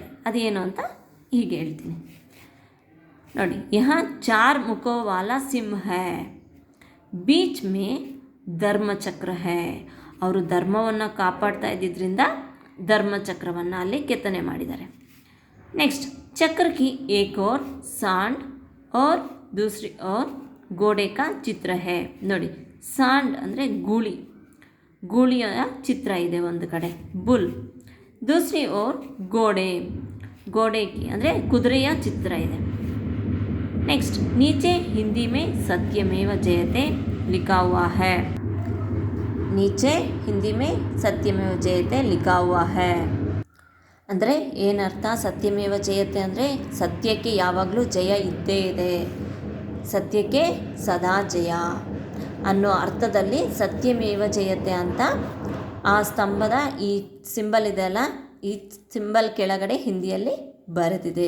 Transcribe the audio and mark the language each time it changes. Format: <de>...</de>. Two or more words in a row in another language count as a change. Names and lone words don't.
<kn>ಅದೇನು ಅಂತ ಹೀಗೆ ಹೇಳ್ತೀನಿ ನೋಡಿ.</kn> <hi>यहाँ 4 मुखों वाला सिंह है, बीच में धर्मचक्र है.</hi> <kn>ಅವರು ಧರ್ಮವನ್ನು ಕಾಪಾಡ್ತಾ ಇದ್ದಿದ್ದರಿಂದ ಧರ್ಮಚಕ್ರವನ್ನು ಅಲ್ಲಿ ಕೆತ್ತನೆ ಮಾಡಿದ್ದಾರೆ.</kn> <hi>नेक्स्ट, चक्र की एक ओर सांड और दूसरी ओर घोड़े का चित्र है.</hi> <kn>ನೋಡಿ, ಸಾಂಡ್ ಅಂದರೆ ಗೂಳಿಯ ಚಿತ್ರ ಇದೆ ಒಂದು ಕಡೆ, ಬುಲ್.</kn> <hi>दूसरी ओर घोड़े की</hi> <kn>ಅಂದರೆ ಕುದುರೆಯ ಚಿತ್ರ ಇದೆ.</kn> <hi>नेक्स्ट, नीचे हिंदी में सत्यमेव जयते लिखा हुआ है. नीचे हिंदी में सत्यमेव जयते लिखा हुआ है</hi> <kn>ಅಂದರೆ ಏನರ್ಥ? ಸತ್ಯಮೇವ ಜಯತೆ ಅಂದರೆ ಸತ್ಯಕ್ಕೆ ಯಾವಾಗಲೂ ಜಯ ಇದ್ದೇ ಇದೆ, ಸತ್ಯಕ್ಕೆ ಸದಾ ಜಯ ಅನ್ನೋ ಅರ್ಥದಲ್ಲಿ ಸತ್ಯಮೇವ ಜಯತೆ ಅಂತ ಆ ಸ್ತಂಭದ ಈ ಸಿಂಬಲ್ ಇದೆಯಲ್ಲ, ಈ ಸಿಂಬಲ್ ಕೆಳಗಡೆ ಹಿಂದಿಯಲ್ಲಿ ಬರೆದಿದೆ.</kn>